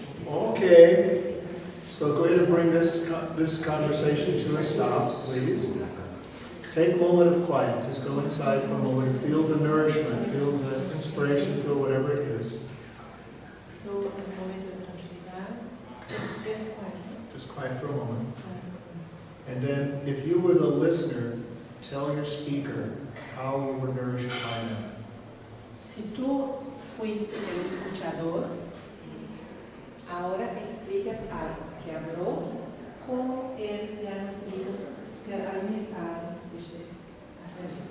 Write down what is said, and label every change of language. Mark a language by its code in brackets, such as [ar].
[en] Okay, so go ahead and bring this conversation to a stop, please. Take a moment of quiet. Just go inside for a moment. Feel the nourishment, feel the inspiration, feel whatever it is. [es] So, un momento de tranquilidad. [en] Just quiet. Just quiet for a moment. And then, if you were the listener, tell your speaker how you were nourished by them. [es] Si tú fuiste el escuchador, ahora explicas al que habló cómo él te ha nutrido, te ha alimentado, dice, hacer.